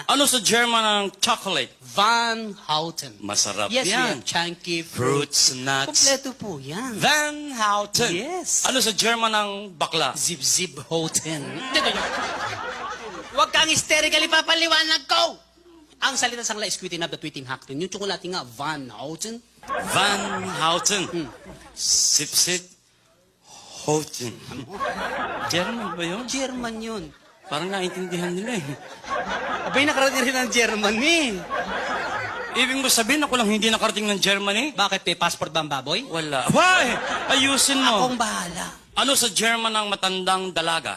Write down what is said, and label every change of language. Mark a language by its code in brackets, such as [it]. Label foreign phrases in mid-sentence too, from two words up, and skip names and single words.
[tl] Ano sa German ang chocolate? Van Houten. Masarap Yes, yan. yan. Chunky [en] Fruits, nuts. [tl] Kompleto po yan. Van Houten. Yes. Ano sa German ang bakla? Zip-zip hoten. Huwag kang hysterically papaliwanag ko! Ang salita sa kanila is quitting up the tweeting hackten. Yung tsokolate nga, Van Houten. Van Houten. Sip, sip. Houten. German ba yun? German yun. Parang naintindihan nila eh. Abay, nakarating rin ng German eh. Ibig mo sabihin ako lang hindi nakarating ng Germany? Bakit may passport ba ang baboy? Wala. Why? Ayusin mo. Akong bahala. Ano sa German ang matandang dalaga?